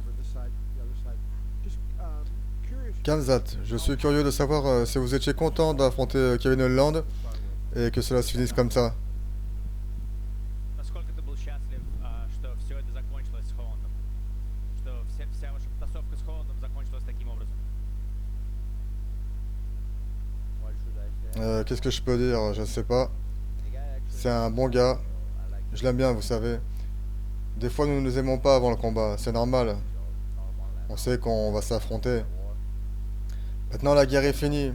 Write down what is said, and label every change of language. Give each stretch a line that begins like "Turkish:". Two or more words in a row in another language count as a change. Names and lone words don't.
French: Kamzat, je suis curieux de savoir si vous étiez content d'affronter Kevin Holland et que cela se finisse comme ça.
Russian: Насколько ты был счастлив, что все это закончилось с Холландом? Что вся ваша потасовка с Холландом закончилась таким образом?
French: Qu'est-ce que je peux dire? Je ne sais pas. C'est un bon gars. Je l'aime bien, vous savez. Des fois, nous ne nous aimons pas avant le combat. C'est normal. On sait qu'on va s'affronter. Maintenant, la guerre est finie.